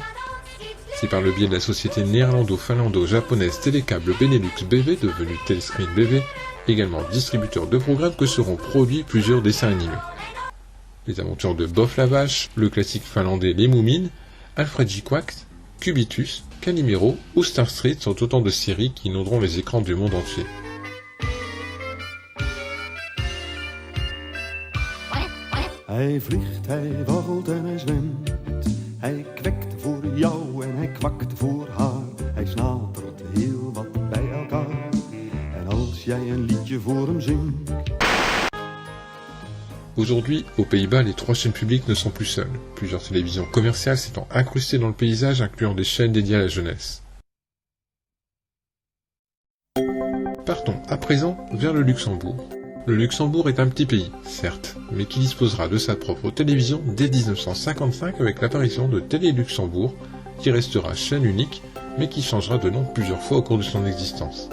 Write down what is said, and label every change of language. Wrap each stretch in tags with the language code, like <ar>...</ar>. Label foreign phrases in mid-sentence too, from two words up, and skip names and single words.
<fr>C'est par le biais de la société néerlando-finlando-japonaise Télécable Benelux BV, devenue Telescreen BV, également distributeur de programmes, que seront produits plusieurs dessins animés. Les aventures de Boff la Vache, le classique finlandais Les Moumines, Alfred J. Quax, Cubitus, Calimero ou Star Street sont autant de séries qui inonderont les écrans du monde entier.</fr> <nl>Hij vliegt, hij waggelt en hij zwemt. Hij kwekt voor jou en hij kwakt voor haar. Hij snatert heel wat bij elkaar. En als jij een liedje voor hem zingt.</nl> <fr>Aujourd'hui, aux Pays-Bas, les trois chaînes publiques ne sont plus seules, plusieurs télévisions commerciales s'étant incrustées dans le paysage, incluant des chaînes dédiées à la jeunesse. Partons à présent vers le Luxembourg. Le Luxembourg est un petit pays, certes, mais qui disposera de sa propre télévision dès 1955 avec l'apparition de Télé Luxembourg, qui restera chaîne unique, mais qui changera de nom plusieurs fois au cours de son existence.</fr>